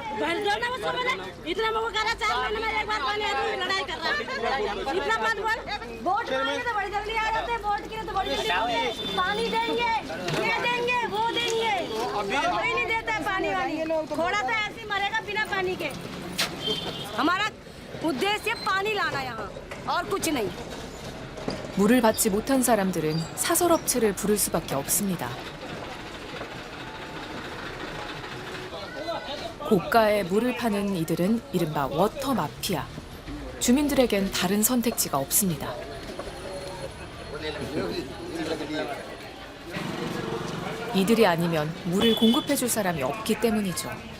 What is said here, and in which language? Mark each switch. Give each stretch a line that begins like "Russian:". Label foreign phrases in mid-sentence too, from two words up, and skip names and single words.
Hindi: इतना मौका कर रहा 4 महीने में एक बार पानी लड़ाई कर रहा है इतना बात बोल वोट मांगे तो बड़ी जल्दी आ जाते हैं वोट के तो बड़ी जल्दी पानी देंगे ये देंगे वो देंगे कोई नहीं देता है पानी वाली थोड़ा सा ऐसे मरेगा बिना पानी के। हमारा उद्देश्य पानी लाना यहाँ और कुछ नहीं।
Korean: 물을 받지 못한 사람들은 사설업체를 부를 수밖에 없습니다. 고가의 물을 파는 이들은 이른바 워터 마피아. 주민들에겐 다른 선택지가 없습니다. 이들이 아니면 물을 공급해줄 사람이 없기 때문이죠.